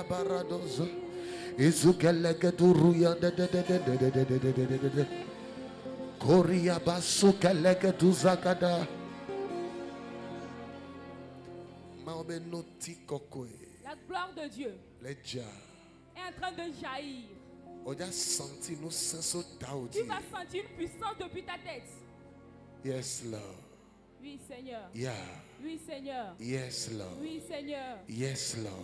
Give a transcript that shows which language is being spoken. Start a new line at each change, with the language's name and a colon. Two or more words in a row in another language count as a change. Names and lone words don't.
French: baradozo izukeleke turuya de koria basukeleke tuzakada maobenoti kokoe. La gloire de Dieu est en train de jaillir. Tu vas sentir une puissance depuis ta tête.
English: Yes, Lord.
French: Oui, Seigneur.
English: Yeah.
French: Oui, Seigneur.
English: Yes, Lord.
French: Oui, Seigneur.
English: Yes, Lord.